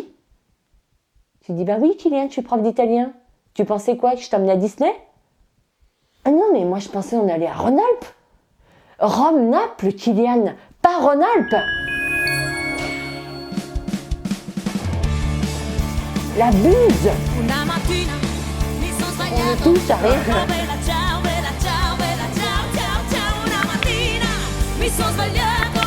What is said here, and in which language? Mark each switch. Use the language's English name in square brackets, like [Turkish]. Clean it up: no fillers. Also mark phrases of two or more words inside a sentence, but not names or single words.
[French] Tu dis, bah oui, Kylian, je suis prof d'italien. Tu pensais quoi, que je t'emmenais à Disney? Ah non, mais moi je pensais on allait à Rhône-Alpes. Rome-Naples, Kylian, pas Rhône-Alpes. La buse. [Italian] Una mattina mi son [French] On [Italian] svegliata. [French] est tous à rire. [Italian] Oh bella ciao, bella ciao, bella ciao, ciao, ciao. Una mattina mi son svegliata.